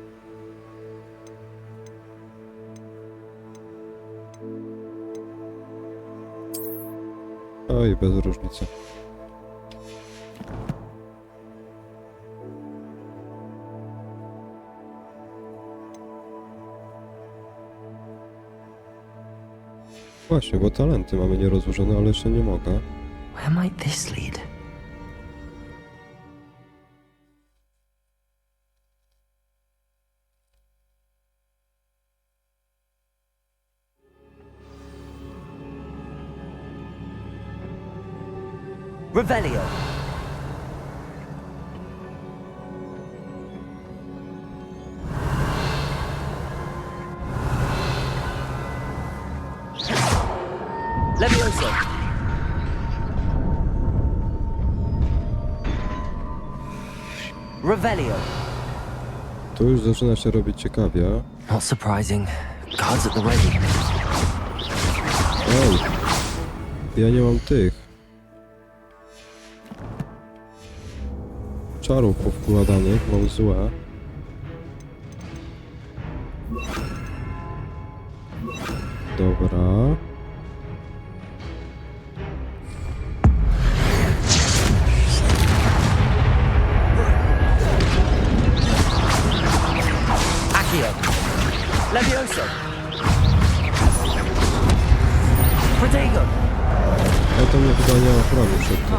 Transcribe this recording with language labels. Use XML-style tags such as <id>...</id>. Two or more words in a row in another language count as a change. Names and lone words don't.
<pl>Oj, bez różnicy. Właśnie, bo talenty mamy nierozłożone, ale jeszcze nie mogę.</pl> <en>Where might this lead?</en> <pl>Revelio. Levioso. Revelio. Tu już zaczyna się robić ciekawie.</pl> <en>Not surprising. Guards at the ready.</en> <pl>Ej, ja nie mam tych czarów powkładanych, mam złe. Dobra. Accio. Levioso. Protego. Ale to mnie chyba nie ochroni przed tym.</pl>